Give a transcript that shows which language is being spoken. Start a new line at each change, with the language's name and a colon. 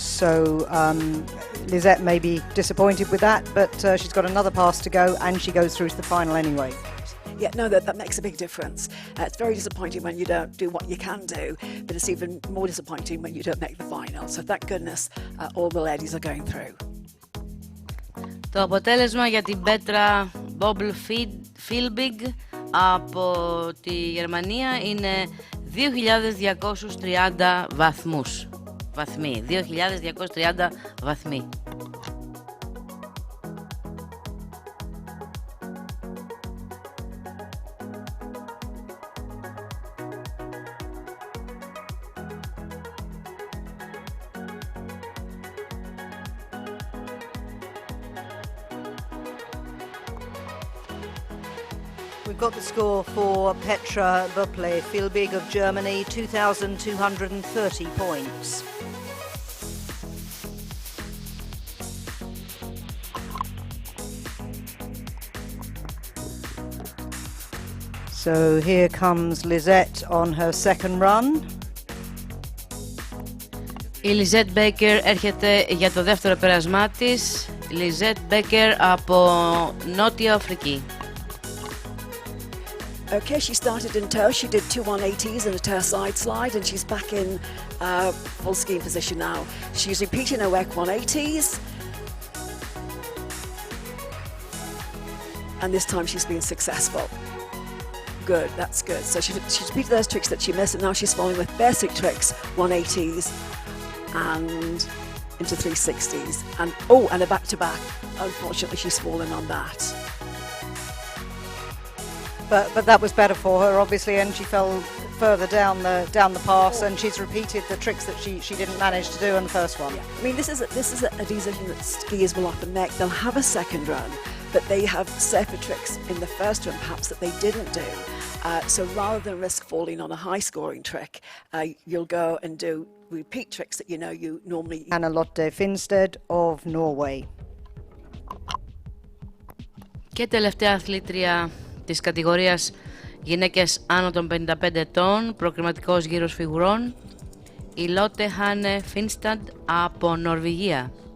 English: So Lisette may be disappointed with that, but she's got another pass to go and she goes through to the final anyway. Yeah, no, that makes a big difference. It's very disappointing when you don't do what you can do, but it's even more disappointing when you don't make the final. So thank goodness all the ladies are going through.
Greek: Το αποτέλεσμα για την Πέτρα Bobble Filbig από τη Γερμανία είναι 2.230 βαθμοί. 2.230 βαθμοί.
English: We've got the score for Petra Böple Filbig of Germany, 2,230 points. So here comes Lisette on her second run.
Greek: Η Lisette Becker έρχεται για το δεύτερο πέρασμά της. Lisette Becker από Νότια Αφρική.
English: Okay, she started in tow. She did 2 180s and a tow side slide, and she's back in full skiing position now. She's repeating her work 180s. And this time she's been successful. Good, that's good. So she's repeated those tricks that she missed, and now she's following with basic tricks, 180s and into 360s. And and a back-to-back. Unfortunately, she's fallen on that. But that was better for her, obviously, and she fell further down the pass, and she's repeated the tricks that she didn't manage to do in the first one. Yeah. I mean, this is a decision that skiers will often make. They'll have a second run, but they have safer tricks in the first run, perhaps, that they didn't do. So rather than risk falling on a high-scoring trick, you'll go and do repeat tricks that you know you normally... Anna-Lotte Finstead of Norway.
Greek: Και τελευταία αθλήτρια της κατηγορίας γυναίκες άνω των 55 ετών, προκριματικός γύρος φιγουρών, η Lotte Hanne Finstad από Νορβηγία.